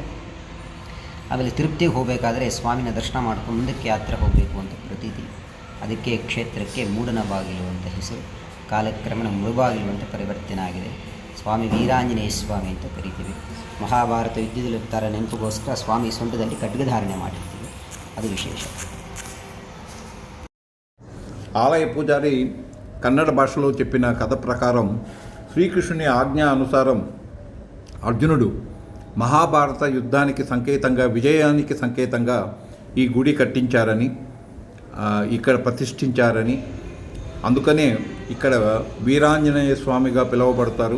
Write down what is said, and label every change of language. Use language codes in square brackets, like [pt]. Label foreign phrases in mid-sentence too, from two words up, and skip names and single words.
[kn] ಆಮೇಲೆ ತಿರುಪತಿಗೆ ಹೋಗಬೇಕಾದ್ರೆ ಸ್ವಾಮಿನ ದರ್ಶನ ಮಾಡ್ಕೊಂಡು ಮುಂದಕ್ಕೆ ಯಾತ್ರೆ ಹೋಗಬೇಕು ಅಂತ ಪ್ರತೀತಿ. ಅದಕ್ಕೆ ಕ್ಷೇತ್ರಕ್ಕೆ ಮೂಡನ ಬಾಗಿಲು ಅಂತ ಹೆಸರು. ಕಾಲಕ್ರಮೇಣ ಮುಳುಬಾಗಿಲು ಅಂತ ಪರಿವರ್ತನೆ ಆಗಿದೆ. ಸ್ವಾಮಿ ವೀರಾಂಜನೇಯ ಸ್ವಾಮಿ ಅಂತ ಕರಿತೀವಿ. ಮಹಾಭಾರತ ಯುದ್ಧದಲ್ಲಿ ಥರ ನೆನಪಿಗೋಸ್ಕರ ಸ್ವಾಮಿ ಸೊಂಟದಲ್ಲಿ ಖಡ್ಗಧಾರಣೆ ಮಾಡಿರ್ತೀವಿ, ಅದು ವಿಶೇಷ. [te] ఆలయ పూజారి కన్నడ భాషలో చెప్పిన కథ ప్రకారం శ్రీకృష్ణుని ఆజ్ఞ అనుసారం అర్జునుడు మహాభారత యుద్ధానికి సంకేతంగా, విజయానికి సంకేతంగా ఈ గుడి కట్టించారని, ఇక్కడ ప్రతిష్ఠించారని, అందుకనే ఇక్కడ వీరాంజనేయ స్వామిగా పిలువబడతారు.